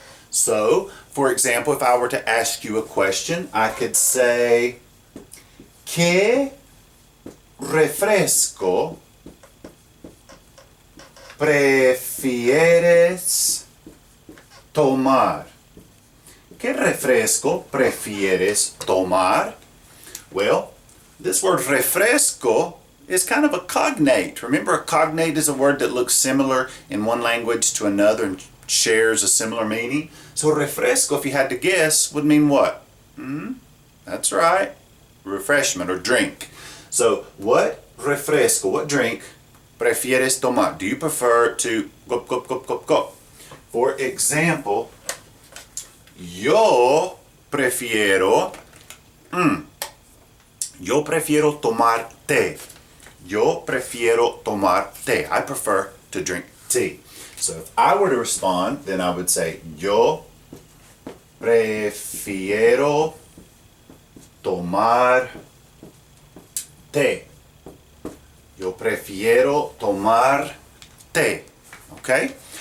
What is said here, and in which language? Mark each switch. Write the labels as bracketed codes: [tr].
[en] So, for example, if I were to ask you a question, I could say, [es] ¿Qué refresco prefieres tomar? ¿Qué refresco prefieres tomar? [en] Well, this word refresco is kind of a cognate. Remember, a cognate is a word that looks similar in one language to another and shares a similar meaning. So refresco, if you had to guess, would mean what? That's right. Refreshment or drink. So what refresco, what drink [es] prefieres tomar? [en] Do you prefer to go? For example, [es] yo prefiero tomar té. Yo prefiero tomar té. [en] I prefer to drink tea. So if I were to respond, then I would say [es] yo prefiero tomar té. Yo prefiero tomar té. [en] Okay?